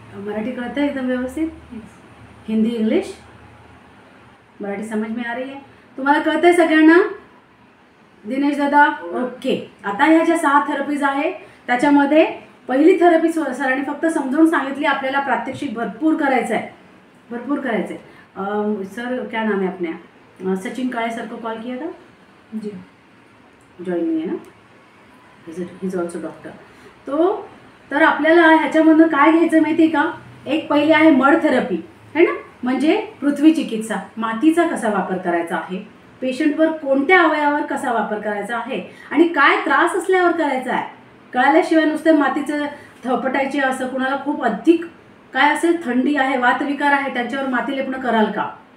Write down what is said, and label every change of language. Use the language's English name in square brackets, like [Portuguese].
[Marathi] मराठी कळतं एकदम व्यवस्थित, हिंदी इंग्लिश मराठी [Hindi] समझ में आ रही है, [Marathi] तुम्हाला कळतंय सगळ्यांना. दिनेश दादा ओके. आता ह्या ज्या 6 थेरपीज आहे त्याच्यामध्ये पहिली थेरपी सरांनी फक्त समजावून सांगितली. आपल्याला प्रात्यक्षिक भरपूर करायचं आहे, भरपूर करायचं आहे. [Hindi] सर क्या नाम है अपने, सचिन काळे सर को कॉल किया था जी, जॉइन नहीं है ना, [English] Is also doctor. [Marathi] तर आपल्याला ह्याच्यामधून काय घ्यायचं माहिती आहे का. एक पहिली आहे मड थेरपी, है ना, म्हणजे पृथ्वी चिकित्सा. मातीचा कसा वापर करायचा आहे, पेशंटवर कोणत्या अवयवावर कसा वापर करायचा आहे आणि काय त्रास असल्यावर करायचा आहे. कळाल्याशिवाय नुसते मातीचं थपटायचे असं, कुणाला खूप अधिक काय असेल, थंडी आहे, वातविकार आहे, त्यांच्यावर माती लेपणं कराल का.